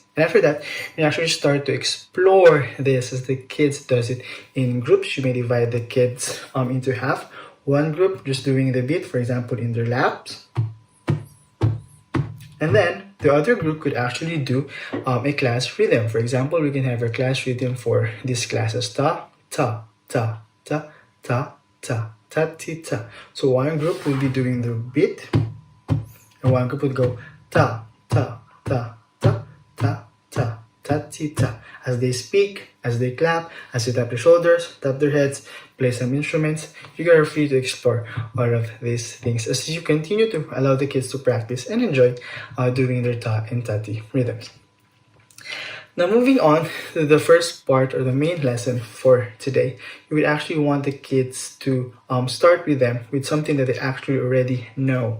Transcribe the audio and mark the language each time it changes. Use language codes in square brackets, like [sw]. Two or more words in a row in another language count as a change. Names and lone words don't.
[en] And after that, you actually start to explore this as the kids does it in groups. You may divide the kids into half. One group just doing the beat, for example, in their laps. And then the other group could actually do a class rhythm. For example, we can have a class rhythm for this class as ta, ta, ta, ta, ta, ta, ta, ti, ta. So one group will be doing the beat, and one group would go ta, ta, ta, ta, ta, ta, ta, ti, ta. As they speak, as they clap, as they tap their shoulders, tap their heads, play some instruments, you are free to explore all of these things as you continue to allow the kids to practice and enjoy doing their ta and tati rhythms. Now moving on to the first part or the main lesson for today, you would actually want the kids to start with them with something that they actually already know.